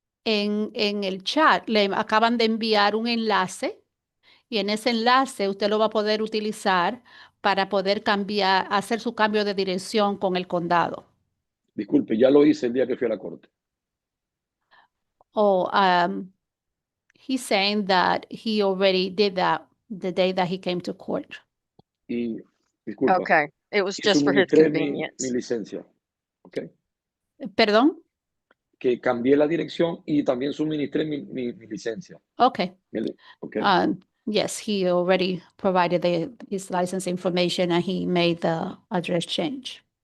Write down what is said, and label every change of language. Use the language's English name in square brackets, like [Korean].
[Spanish] En el chat le acaban de enviar un enlace y en ese enlace usted lo va a poder utilizar para poder hacer su cambio de dirección con el condado. Disculpe, ya lo hice el día que fui a la corte. [English] Oh, he's saying that he already did that the day that he came to court. [Spanish] Y disculpa. [English] Okay, it was [Spanish] y [English] just for his [Spanish] suministré [English] convenience. [Spanish] mi licencia. Okay. ¿Perdón? Que cambié la dirección y también suministré mi licencia. [English] Okay. Okay. Yes, he already provided his license information and he made the address change.